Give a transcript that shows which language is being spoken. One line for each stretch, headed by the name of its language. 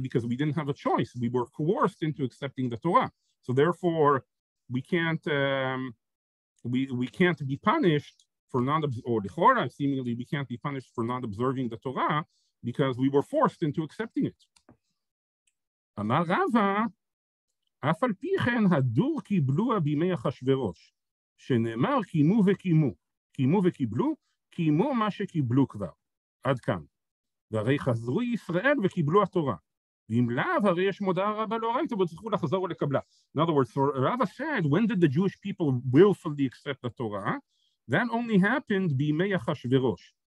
English: Because we didn't have a choice. We were coerced into accepting the Torah. So therefore, we can't we can't be punished for seemingly we can't be punished for not observing the Torah because we were forced into accepting it.
Hebrew: Amar Rava, אף על פי כן הדור קיבלוה בימי אחשוורוש, שנאמר קיימו וקיימו, קיימו וקיבלו, קיימו מה שקיבלו כבר. עד כאן. והרי חזרו ישראל וקיבלו התורה. ואם לאו, הרי יש מודעה רבה לאורייתא, וצריכו לחזור ולקבלה.
English: In other words, so Rava said, when did the Jewish people willfully accept the Torah? That only happened
Hebrew: בימי אחשוורוש.